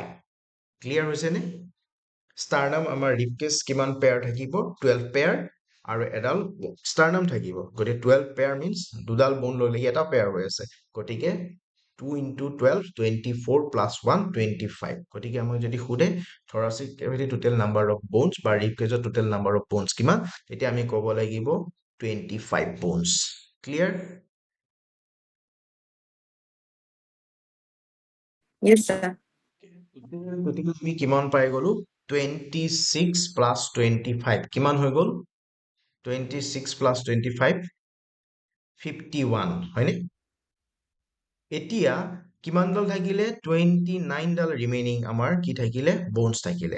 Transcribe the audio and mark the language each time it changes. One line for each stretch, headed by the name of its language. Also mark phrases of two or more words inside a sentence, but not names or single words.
Assamese: ক্লিয়াৰ হৈছেনে? ষ্টাৰনাম আমাৰ ৰিপকেছ কিমান পেয়াৰ থাকিব, 12 পেয়াৰ, আৰু এডাল ষ্টাৰনাম থাকিব, গতিকে 12
English: pair means
Assamese: দুডাল বন লৈ লাগি এটা পেয়াৰ হৈ আছে, গতিকে 2 into 12, 24 plus 1, 25. গতিকে আমাক যদি সোধে
English: thoracic cavity total number of bones
Assamese: বা
English: rib cage total number of bones
Assamese: কিমান, তেতিয়া আমি ক'ব লাগিব 25
English: bones. Clear? Yes, sir.
Assamese: গতিকে আমি কিমান পাই গলো, 26 plus 25 কিমান হৈ গল, 26 plus 25, 51, হয়নে? এতিয়া কিমানডাল থাকিলে, 29ডাল ৰিমেইনিং আমাৰ কি থাকিলে, বনছ থাকিলে।